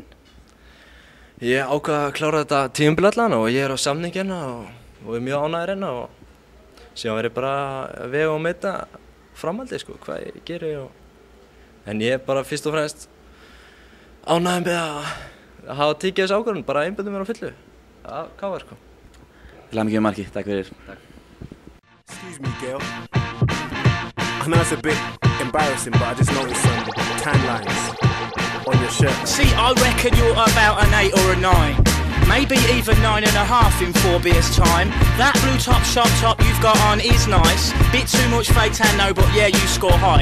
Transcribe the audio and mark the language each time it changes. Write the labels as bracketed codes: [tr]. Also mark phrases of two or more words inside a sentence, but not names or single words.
[is] Ég ákvað að klára þetta tímabil allan og ég er á samningi hérna og er mjög ánægður hérna og síðan verður bara að vega og meta framhaldið sko, hvað ég geri en ég er bara fyrst og fremst ánægður með að hafa tekið þessu ákvörðun, bara einbeita mér á fullu að KR sko. Til hamingju með markið, takk fyrir. [en] Excuse me, girl. I know it's a bit embarrassing, but I just noticed some tan lines on your shirt. See, I reckon you're about an 8 or a 9. Maybe even 9.5 in 4 beers time. That blue top sharp top you've got on is nice. Bit too much fake tan though, but yeah, you score high.